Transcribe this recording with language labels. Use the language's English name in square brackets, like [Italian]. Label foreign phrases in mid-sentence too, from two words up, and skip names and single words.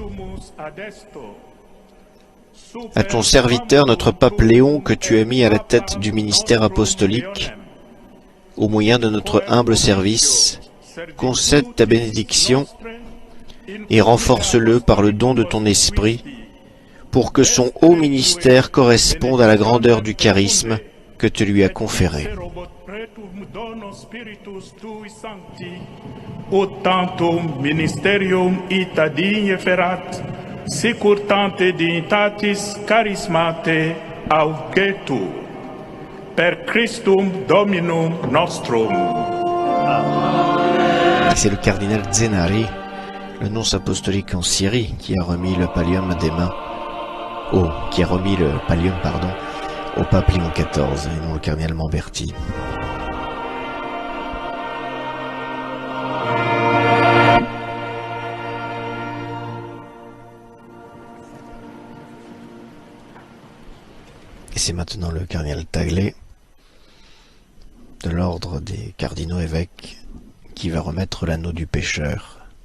[French] À ton serviteur, notre pape Léon, que tu as mis à la tête du ministère apostolique, au moyen de notre humble service, concède ta bénédiction et renforce-le par le don de ton esprit, pour que son haut ministère corresponde à la grandeur du charisme que tu lui as conféré. [Latin] Dignitatis charismate augetur per Christum Dominum nostrum. [French] C'est le cardinal Zenari, le nonce apostolique en Syrie, qui a remis le pallium des mains au pape Léon XIV et non le cardinal Mamberti. Et c'est maintenant le cardinal Tagle, de l'ordre des cardinaux évêques, qui va remettre l'anneau du pécheur.